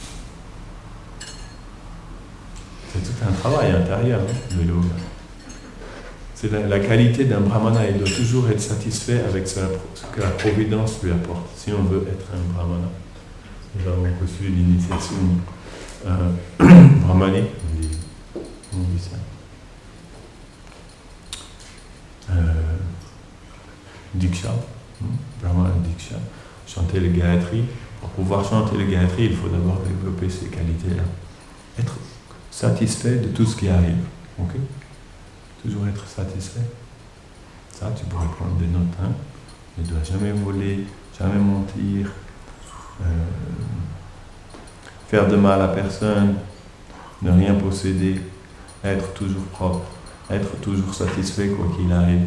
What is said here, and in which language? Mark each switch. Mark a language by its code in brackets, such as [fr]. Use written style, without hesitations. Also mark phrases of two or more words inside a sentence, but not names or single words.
[fr] C'est tout un travail intérieur, hein, le yoga. C'est la qualité d'un brahmana, il doit toujours être satisfait avec ce que la providence lui apporte, si on veut être un brahmana. Nous avons reçu l'initiation brahmanique, on dit ça. [sa] दीक्षा, ब्राह्मण दीक्षा. [fr] Chanter le Gayatri. Pour pouvoir chanter le Gayatri, il faut d'abord développer ces qualités-là. Être satisfait de tout ce qui arrive. Ok? Toujours être satisfait. Ça, tu pourrais prendre des notes. Hein? Ne dois jamais voler, jamais mentir, faire de mal à personne, ne rien posséder, être toujours propre, être toujours satisfait quoi qu'il arrive.